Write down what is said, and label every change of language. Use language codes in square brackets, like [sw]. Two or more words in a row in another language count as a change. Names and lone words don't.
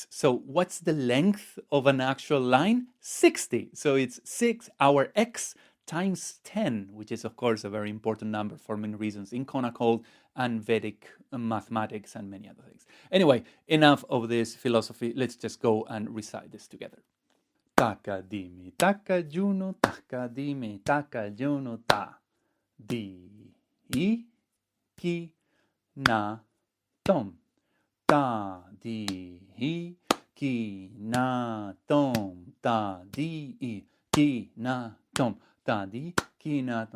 [en] So what's the length of an actual line? 60. So it's 6, our x times 10, which is of course a very important number for many reasons in Konnakol and Vedic mathematics and many other things. Anyway, enough of this philosophy. Let's just go and recite this together. Taka dimi, taka juno, taka dimi, taka juno ta. Dhi-i, ki, na-thom. Thadhi-ki, kinathom. Thadhi-i, kinathom. Thadhi, kinathom.